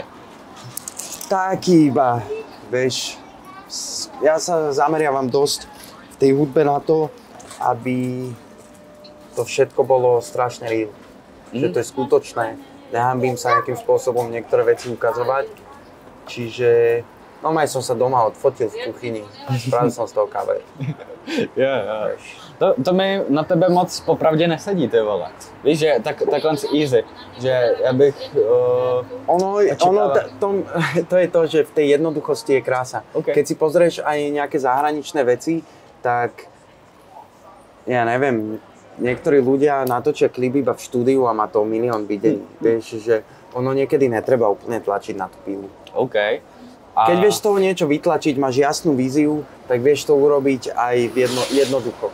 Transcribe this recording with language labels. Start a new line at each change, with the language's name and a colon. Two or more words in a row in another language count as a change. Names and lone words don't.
Slovak: Taký iba, vieš, ja sa zameriavam dosť v tej hudbe na to, aby to všetko bolo strašne real. Že to je skutočné. Nehambím sa nejakým spôsobom niektoré veci ukazovať. Čiže normálne som sa doma odfotil v kuchyni. Spravil som z toho cover.
Czech: Jo. To mi na tebe moc popravdě nesedí, ty vole. Víš, že takhle easy, že já bych
Slovak: To je to, že v tej jednoduchosti je krása. Okay. Keď si pozrieš aj nejaké zahraničné veci, tak ja neviem, niektorí ľudia natočia klip iba v štúdiu a má to milión videní. Vieš, že ono niekedy netreba úplne tlačiť na tú pilu. OK. Keď vieš z toho niečo vytlačiť, máš jasnú víziu, tak vieš to urobiť aj jednoducho.